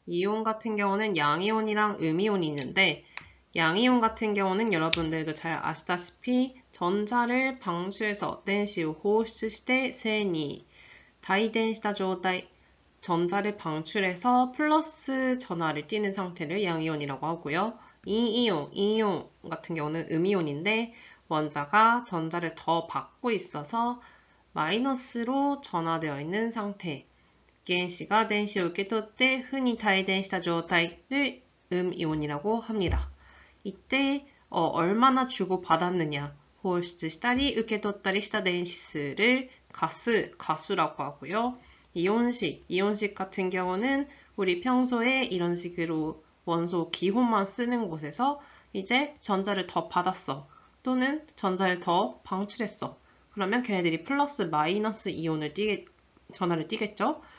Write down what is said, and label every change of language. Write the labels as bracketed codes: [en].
[ko] 이온 같은 경우는 양이온이랑 음이온이 있는데 양이온 같은 경우는 여러분들도 잘 아시다시피 전자를 방출해서 [ja] 電子を放出して正に帯電した状態 [ko] 전자를 방출해서 플러스 전하를 띠는 상태를 양이온이라고 하고요. 이이온 같은 경우는 음이온인데 원자가 전자를 더 받고 있어서 마이너스로 전하되어 있는 상태. [ja] 原子が電子を受け取って負に帯電した状態 [ko] 를 음이온이라고 합니다. 이때 얼마나 주고받았느냐 [ja] 放出したり受け取ったりした電子数 [ko] 를 가수라고 하고요. 이온식 같은 경우는 우리 평소에 이런 식으로 원소 기호만 쓰는 곳에서 이제 전자를 더 받았어. 또는 전자를 더 방출했어. 그러면 걔네들이 플러스 마이너스 이온을 전하를 띠겠죠?